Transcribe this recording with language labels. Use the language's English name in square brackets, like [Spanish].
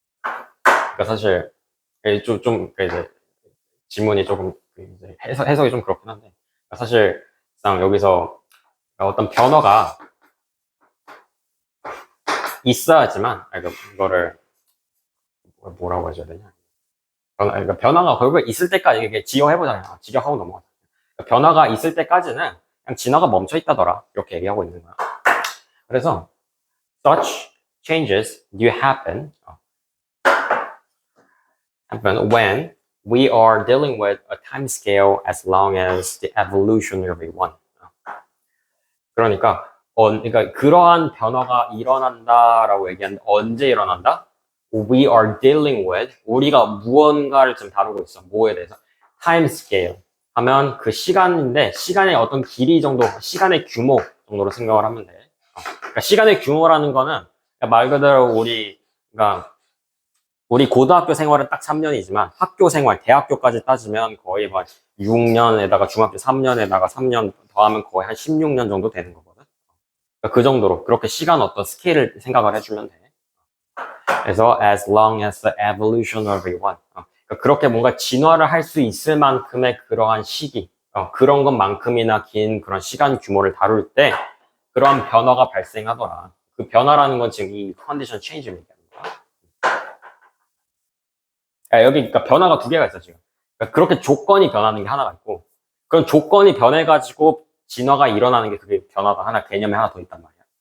[Korean] 그러니까 사실 좀 이제 질문이 조금 이제 해석이 좀 그렇긴 한데 그러니까 사실상 여기서 어떤 변화가 있어야지만 그러니까 이거를 뭐라고 해줘야 되냐. 그러니까 변화가 결국에 있을 때까지 이게 지어해보잖아요. 직역하고 넘어가자. 그러니까 변화가 있을 때까지는 그냥 진화가 멈춰 있다더라. 이렇게 얘기하고 있는 거야. 그래서 [English] such changes do happen when we are dealing with a time scale as long as the evolutionary one. [Korean] 그러니까 그러한 변화가 일어난다라고 얘기하는데 언제 일어난다? [English] We are dealing with [Korean] 우리가 무언가를 지금 다루고 있어. 뭐에 대해서? time scale 하면 그 시간인데 시간의 어떤 길이 정도, 시간의 규모 정도로 생각을 하면 돼. 그러니까 시간의 규모라는 거는 말 그대로 그러니까 우리 고등학교 생활은 딱 3년이지만 학교 생활, 대학교까지 따지면 거의 막 6년에다가 중학교 3년에다가 3년 더하면 거의 한 16년 정도 되는 거거든. 그러니까 그 정도로 그렇게 시간 어떤 스케일을 생각을 해주면 돼. 그래서 [English] as long as the evolutionary one. [Korean] 그러니까 그렇게 뭔가 진화를 할 수 있을 만큼의 그러한 시기, 그런 것만큼이나 긴 그런 시간 규모를 다룰 때 그러한 변화가 발생하더라. 그 변화라는 건 지금 이 컨디션 체인지를 얘기하는 거야. 여기 그러니까 변화가 두 개가 있어 지금. 그러니까 그렇게 조건이 변하는 게 하나가 있고, 그런 조건이 변해가지고 진화가 일어나는 게 그게 변화가 하나 개념이 하나 더 있단 말이야.